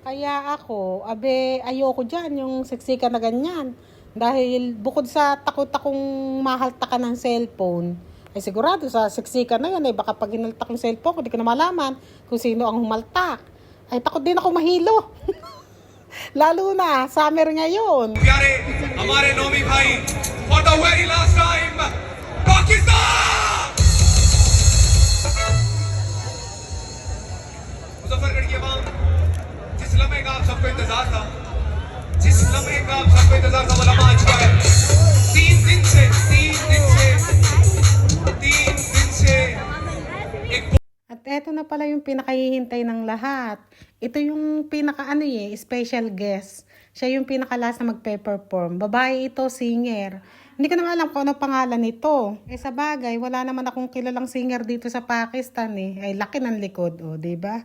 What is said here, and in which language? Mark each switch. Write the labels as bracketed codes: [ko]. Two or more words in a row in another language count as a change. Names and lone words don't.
[tl] Kaya ako, ayoko dyan yung siksikan na ganyan. Dahil bukod sa takot akong mahaltakan ng cellphone, ay sigurado sa siksikan na yan, baka pag hinaltak yung cellphone ko, di ko na malaman kung sino ang humaltak. Ay takot din ako mahilo. Lalo na, summer ngayon. [hi] प्यारे हमारे नौमी भाई [en] for the very last time [hi] पाकिस्तान मुजफ्फरगढ़ की आवाम जिस लम्हे का आप सबको इंतजार था वो लम्हा आज का है 3 दिन से एक [tl] At eto na pala yung pinakahihintay ng lahat. Ito yung special guest. Siya yung pinaka-last na magpe-perform. Babae ito, singer. Hindi ko naman alam kung ano pangalan nito. Sa bagay, wala naman akong kilalang singer dito sa Pakistan Ay laki ng likod, diba?